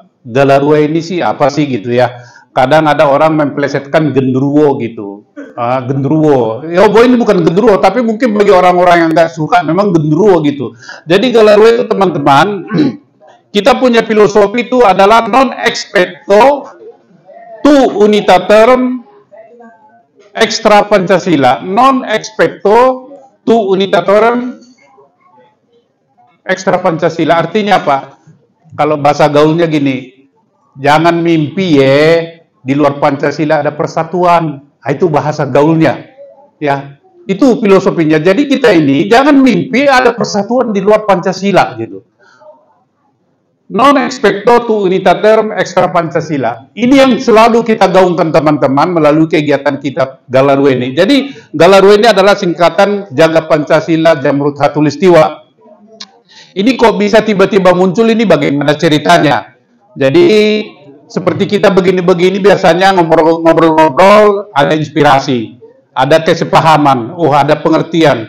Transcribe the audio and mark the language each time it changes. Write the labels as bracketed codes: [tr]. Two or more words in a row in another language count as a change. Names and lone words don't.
[id] Galarua ini sih apa sih gitu ya. Kadang ada orang memplesetkan genderuwo gitu. Genderuwo. Ya boy ini bukan genderuwo, tapi mungkin bagi orang-orang yang nggak suka memang genderuwo gitu. Jadi Galarua itu teman-teman, kita punya filosofi itu adalah [la] non expecto tu unitatem extra Pancasila. Non expecto tu unitatem extra Pancasila. [id] Artinya apa? Kalau bahasa gaulnya gini, jangan mimpi ya di luar Pancasila ada persatuan. Nah, itu bahasa gaulnya. Ya, itu filosofinya. Jadi kita ini jangan mimpi ada persatuan di luar Pancasila gitu. [la] Non expecto tu unitatem extra Pancasila. [id] Ini yang selalu kita gaungkan teman-teman melalui kegiatan kita Galarua ini. Jadi Galarua ini adalah singkatan Jaga Pancasila Jamrut Khatulistiwa. Ini kok bisa tiba-tiba muncul, ini bagaimana ceritanya? Jadi seperti kita begini-begini biasanya ngobrol-ngobrol, ada inspirasi, ada kesepahaman, ada pengertian.